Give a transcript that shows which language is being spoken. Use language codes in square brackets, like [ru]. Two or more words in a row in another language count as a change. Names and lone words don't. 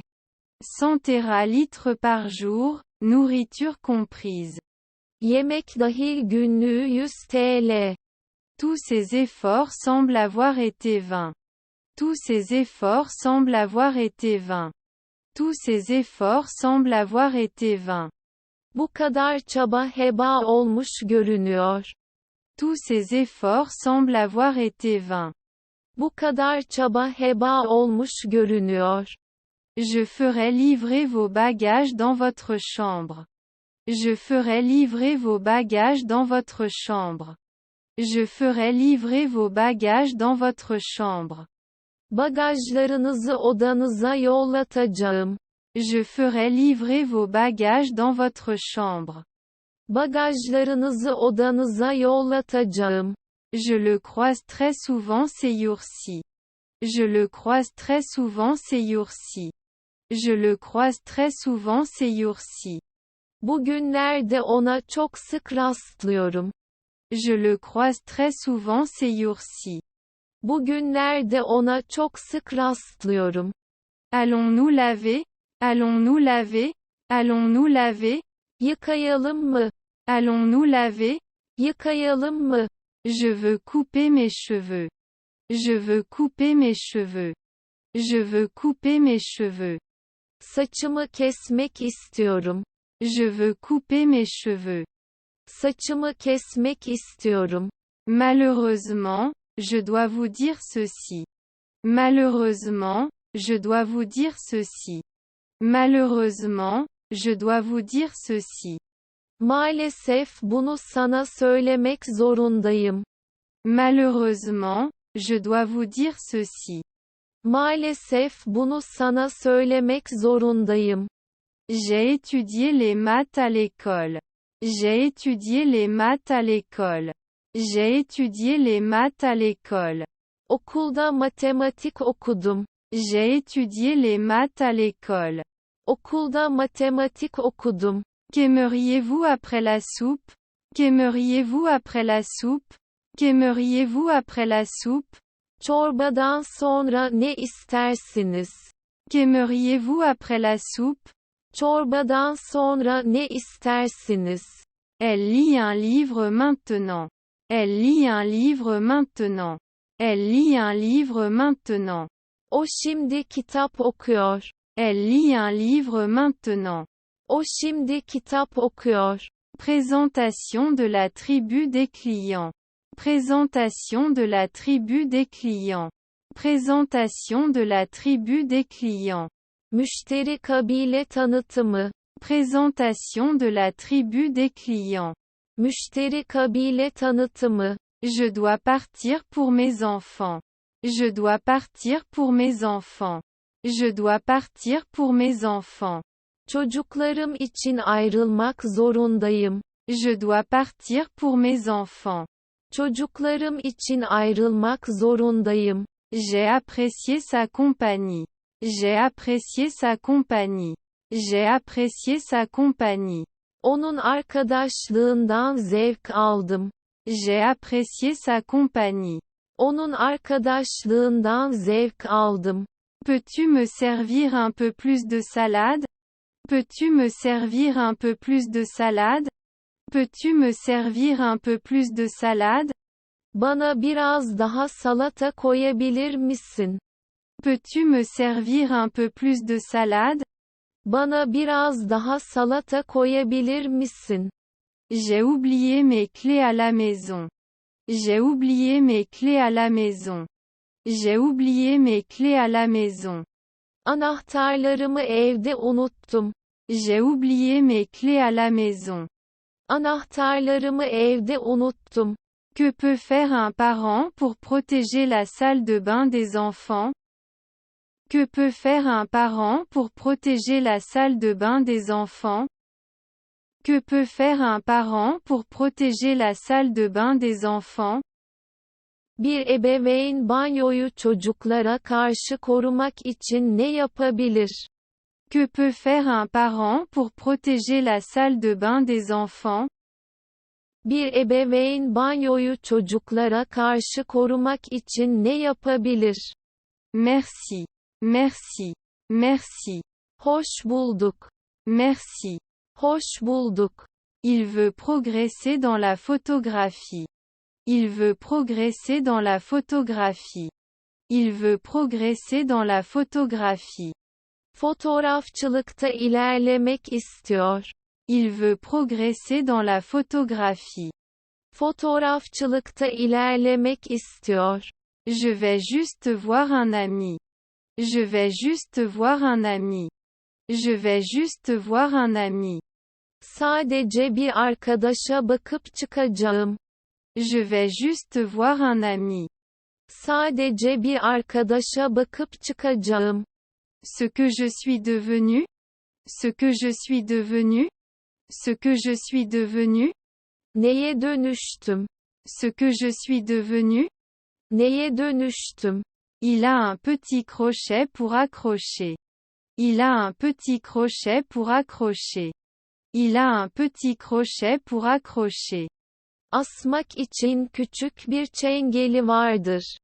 [fr] 100 teralitres par jour, nourriture comprise. [tr] Yemek dahil günlüğü 100 TL. [fr] Tous ces efforts semblent avoir été vains. Tous ces efforts semblent avoir été vains. Tous ces efforts semblent avoir été vains. [tr] Bu kadar çaba heba olmuş görünüyor. [fr] Tous ces efforts semblent avoir été vains. [tr] Bu kadar çaba heba olmuş görünüyor. [fr] Je ferai livrer vos bagages dans votre chambre. Je ferai livrer vos bagages dans votre chambre. Je ferai livrer vos bagages dans votre chambre. [tr] Bagajlarınızı odanıza yollatacağım. [fr] Je ferai livrer vos bagages dans votre chambre. [tr] Bagajlarınızı odanıza yollatacağım. [fr] Je le croise très souvent ces jours-ci. Je le croise très souvent ces jours-ci. Je le croise très souvent ces jours-ci. [tr] Bugünlerde ona çok sık rastlıyorum. [fr] Je le croise très souvent ces jours-ci. [tr] Bugünlerde ona çok sık rastlıyorum. [fr] Allons-nous laver? Allons-nous laver? Allons-nous laver? [tr] Yıkayalım mı? [fr] Allons-nous laver? [tr] Yıkayalım mı? [fr] Je veux couper mes cheveux. Je veux couper mes cheveux. Je veux couper mes cheveux. [tr] Saçımı kesmek istiyorum. [fr] Je veux couper mes cheveux. [tr] Saçımı kesmek istiyorum. [fr] Malheureusement, je dois vous dire ceci. Malheureusement, je dois vous dire ceci. Malheureusement, je dois vous dire ceci. [tr] Maalesef bunu sana söylemek zorundayım. [fr] Malheureusement, je dois vous dire ceci. [tr] Maalesef bunu sana söylemek zorundayım. [fr] J'ai étudié les maths à l'école. J'ai étudié les maths à l'école. J'ai étudié les maths à l'école. [tr] Okulda matematik okudum. [fr] J'ai étudié les maths à l'école. [tr] Okulda matematik okudum. [fr] Qu'aimeriez-vous après la soupe? Qu'aimeriez-vous après la soupe? Qu'aimeriez-vous après la soupe? [tr] Çorbadan sonra ne istersiniz? [fr] Qu'aimeriez-vous après la soupe? [tr] Çorbadan sonra ne istersiniz? [fr] Elle lit un livre maintenant. Elle lit un livre maintenant. Elle lit un livre maintenant. [tr] O şimdi kitap okuyor. [fr] Elle lit un livre maintenant. [tr] O şimdi kitap okuyor. [fr] Présentation de la tribu des clients. Présentation de la tribu des clients. Présentation de la tribu des clients. [tr] Müşteri kabile tanıtımı. [fr] Présentation de la tribu des clients. [tr] Müşteri kabile tanıtımı. [fr] Je dois partir pour mes enfants. Je dois partir pour mes enfants. Je dois partir pour mes enfants. [tr] Çocuklarım için ayrılmak zorundayım. [fr] Je dois partir pour mes enfants. [tr] Çocuklarım için ayrılmak zorundayım. [fr] J'ai apprécié sa compagnie. J'ai apprécié sa compagnie. J'ai apprécié sa compagnie. [tr] Onun arkadaşlığından zevk aldım. [fr] J'ai apprécié sa compagnie. [tr] Onun arkadaşlığından zevk aldım. [fr] Peux-tu me servir un peu plus de salade? Peux-tu me servir un peu plus de salade? Peux-tu me servir un peu plus de salade? [tr] Bana biraz daha salata koyabilir misin? [fr] Peux-tu me servir un peu plus de salade? [tr] Bana biraz daha salata koyabilir misin? [fr] J'ai oublié mes clés à la maison. J'ai oublié mes clés à la maison. J'ai oublié mes clés à la maison. [tr] Anahtarlarımı evde unuttum. [fr] J'ai oublié mes clés à la maison. [tr] Anahtarlarımı evde unuttum. [fr] Que peut faire un parent pour protéger la salle de bain des enfants? Que peut faire un parent pour protéger la salle de bain des enfants? Que peut faire un parent pour protéger la salle de bain des enfants? [tr] Bir ebeveyn banyoyu çocuklara karşı korumak için ne yapabilir? [fr] Que peut faire un parent pour protéger la salle de bain des enfants? [tr] Bir ebeveyn banyoyu çocuklara karşı korumak için ne yapabilir? [fr] Merci. Merci. Merci. [tr] Hoş bulduk. [fr] Merci. [tr] Hoş bulduk. [fr] Il veut progresser dans la photographie. Il veut progresser dans la photographie. Il veut progresser dans la photographie. [tr] Fotoğrafçılıkta ilerlemek istiyor. [fr] Il veut progresser dans la photographie. [tr] Fotoğrafçılıkta ilerlemek istiyor. [fr] Je vais juste voir un ami. Je vais juste voir un ami. Je vais juste voir un ami. [tr] Sadece bir arkadaşa bakıp çıkacağım. [fr] Je vais juste voir un ami. [tr] Sadece bir arkadaşa bakıp çıkacağım. [fr] Ce que je suis devenu? Ce que je suis devenu? Ce que je suis devenu? [tr] Neye dönüştüm? [fr] Ce que je suis devenu? [tr] Neye dönüştüm? [fr] Il a un petit crochet pour accrocher. Il a un petit crochet pour accrocher. Il a un petit crochet pour accrocher. [tr] Asmak için küçük bir çengeli vardır.